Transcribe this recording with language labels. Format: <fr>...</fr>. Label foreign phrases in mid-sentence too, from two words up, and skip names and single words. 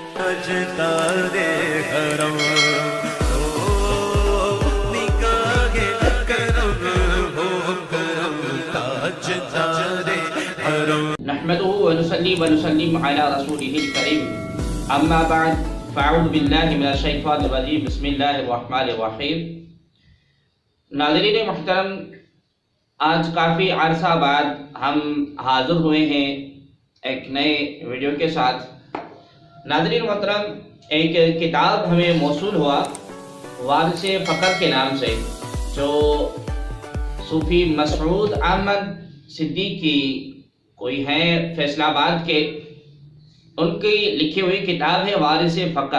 <ur>تاجدار حرم نگاہ کرم ہو کرم تاجدار حرم.</ur> <ar>نحمده ونصلي ونسلم على رسوله الكريم، أما بعد، فأعوذ بالله من الشيطان الرجيم، بسم الله الرحمن الرحيم.</ar> <ur>ناظرین محترم، آج کافی عرصہ بعد ہم حاضر ہوئے ہیں ایک نئے ویڈیو کے ساتھ. ناظرین محترم، ایک کتاب ہمیں موصول ہوا وارث فقر کے نام سے، جو صوفی مسعود احمد صدیقی کوئی ہیں فیصل آباد کے، ان کی لکھی ہوئی کتاب ہے وارث فقر.</ur>